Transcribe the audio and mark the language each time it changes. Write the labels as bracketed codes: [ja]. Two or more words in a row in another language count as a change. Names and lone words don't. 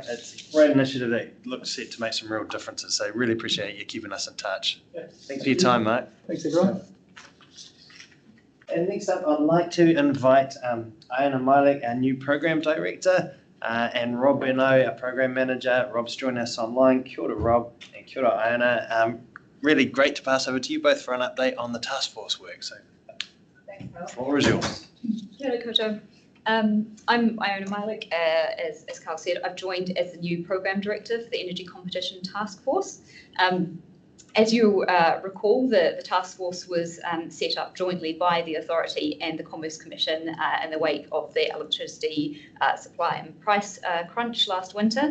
[en] It's a great initiative that looks set to make some real differences. So really appreciate you keeping us in touch. Yeah. Thanks for your time, Mark. Thanks, everyone. And next up, I'd like to invite Iona Milek, our new program director, and Rob Bernot, our program manager. Rob's joining us online. [mi] Kia ora, Rob, and kia ora, Iona. [en] Really great to pass over to you both for an update on the task force work. So, thanks, Carl. The floor is yours. [mi] Kia ora koutou. [en] I'm Iona Milek. As Carl said, I've joined as the new program director for the Energy Competition Task Force. As you recall, the task force was set up jointly by the authority and the Commerce Commission in the wake of the electricity supply and price crunch last winter.